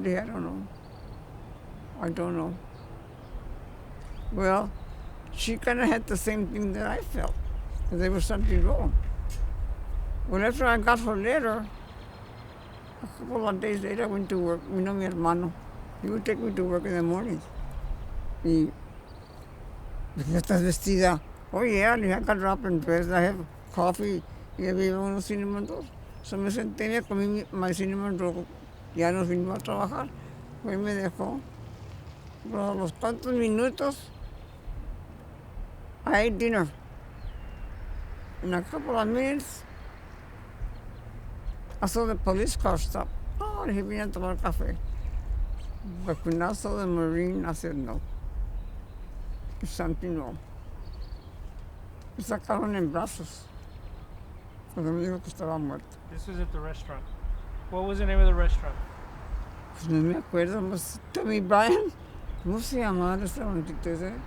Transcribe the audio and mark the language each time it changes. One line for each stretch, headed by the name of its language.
English: I don't know. Well, she kind of had the same thing that I felt, that there was something wrong. Well, after I got her letter, a couple of days later I went to work.
Spanish: Mi hermano,
English: he would take me to work in the mornings.
Spanish: Y, ¿de qué estás vestida?
English: Oh yeah, I got up and dressed. I have coffee
Spanish: y había unos
English: cinnamon rolls. So
Spanish: me senté, me comí
English: my cinnamon roll.
Spanish: Ya nos vinimos a trabajar. Hoy me dejó. Pero a los cuantos minutos,
English: I ate dinner. In a couple of minutes, I saw the police car stop. Oh, he
Spanish: vino a tomar café.
English: But when I saw the Marine, I said, no. There's something wrong.
Spanish: Me sacaron en brazos. Porque me dijo que estaba muerto.
English: This was at the restaurant. What was the name of the restaurant?
Spanish: Pues no me acuerdo, pues, Tommy Bryan. ¿Cómo se llamaba el restaurantito ese?